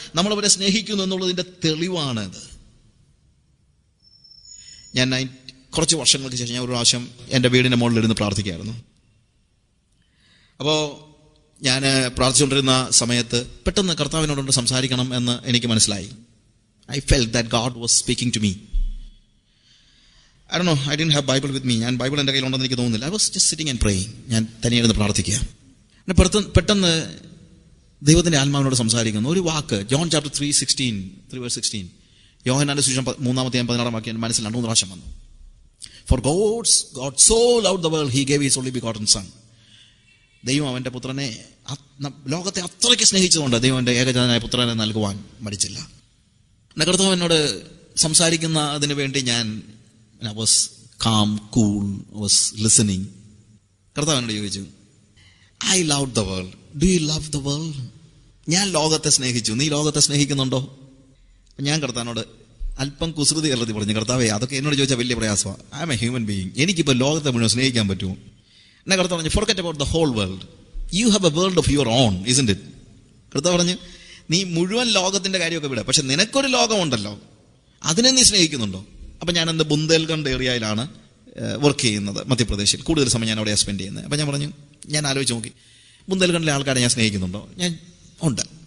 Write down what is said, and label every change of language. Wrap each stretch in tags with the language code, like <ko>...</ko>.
<ml>നമ്മളവരെ സ്നേഹിക്കുന്നു എന്നുള്ളതിൻ്റെ തെളിവാണത്. ഞാൻ കുറച്ച് വർഷങ്ങൾക്ക് ശേഷം ഞാൻ ഒരു പ്രാവശ്യം എൻ്റെ വീടിൻ്റെ മുകളിലിരുന്ന് പ്രാർത്ഥിക്കുകയായിരുന്നു. അപ്പോൾ ഞാൻ പ്രാർത്ഥിച്ചുകൊണ്ടിരുന്ന സമയത്ത് പെട്ടെന്ന് കർത്താവിനോട് സംസാരിക്കണം എന്ന് എനിക്ക് മനസ്സിലായി.</ml> <en>I felt that God was speaking to me. I don't know, I didn't have Bible with me.</en> <ml>ഞാൻ ബൈബിൾ എൻ്റെ കയ്യിലുണ്ടെന്ന് എനിക്ക് തോന്നുന്നില്ല.</ml> <en>I was just sitting and praying.</en> <ml>ഞാൻ തനിയിരുന്ന് പ്രാർത്ഥിക്കുക. പെട്ടെന്ന് ദൈവത്തിൻ്റെ ആത്മാവിനോട് സംസാരിക്കുന്നു. ഒരു വാക്ക്, ജോൺ ചാപ്റ്റർ 3:16, യോഹന്നാന്റെ സുവിശേഷം 3:16 വാക്യം എൻ്റെ മനസ്സിൽ 2 പ്രാവശ്യം വന്നു.</ml> <en>For God so loved the world, he gave his only begotten son.</en> <ml>ദൈവം അവൻ്റെ പുത്രനെ, ലോകത്തെ അത്രയ്ക്ക് സ്നേഹിച്ചതുകൊണ്ട് ദൈവം എൻ്റെ ഏകജാതനായ പുത്രനെ നൽകുവാൻ മടിച്ചില്ല. കർത്താവ് എന്നോട് സംസാരിക്കുന്ന അതിനു വേണ്ടി ഞാൻ</ml> <en>was calm, cool, was listening.</en> <ml>കർത്താവ് എന്നോട് ചോദിച്ചു,</ml> <en>I loved the world. Do you love the world?</en> <ml>ഞാൻ ലോകത്തെ സ്നേഹിച്ചു, നീ ലോകത്തെ സ്നേഹിക്കുന്നുണ്ടോ? ഞാൻ കർത്താവിനോട് അല്പം കുസൃതി കരുതി പറഞ്ഞു, കർത്താവേ അതൊക്കെ എന്നോട് ചോദിച്ചാൽ വലിയ പ്രയാസമാണ്.</ml> <en>I am a human being.</en> <ml>എനിക്കിപ്പോൾ ലോകത്തെ മുഴുവൻ സ്നേഹിക്കാൻ പറ്റുമോ? എന്നെ കർത്താവ് പറഞ്ഞു,</ml> <en>forget about the whole world. You have a world of your own, isn't it?</en> <ml>കർത്താവ് പറഞ്ഞു, നീ മുഴുവൻ ലോകത്തിന്റെ കാര്യമൊക്കെ വിട, പക്ഷെ നിനക്കൊരു ലോകമുണ്ടല്ലോ, അതിനെ നീ സ്നേഹിക്കുന്നുണ്ടോ? അപ്പം ഞാൻ എൻ്റെ ബുന്ദേൽഖണ്ഡ് ഏരിയയിലാണ് വർക്ക് ചെയ്യുന്നത്, മധ്യപ്രദേശിൽ. കൂടുതൽ സമയം ഞാൻ അവിടെ സ്പെൻഡ് ചെയ്യുന്നത്. അപ്പം ഞാൻ പറഞ്ഞു, ഞാൻ ആലോചിച്ച് നോക്കി, ബുന്ദേൽഖണ്ഡിലെ ആൾക്കാരെ ഞാൻ സ്നേഹിക്കുന്നുണ്ടോ? ഞാൻ ഉണ്ട്.</ml>